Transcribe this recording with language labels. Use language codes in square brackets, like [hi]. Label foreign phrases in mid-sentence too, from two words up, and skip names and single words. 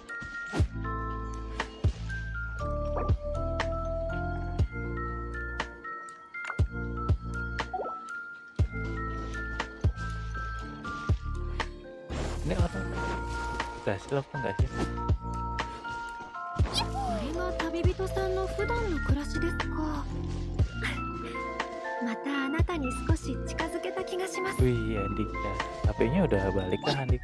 [id] Ini orang berhasil apa enggak sih? [ja] これが旅人さんの普段の暮らしですか。またあなたに少し近づけた気がします。 [id] Wih, Andika. HP-nya udah balik kah Andika?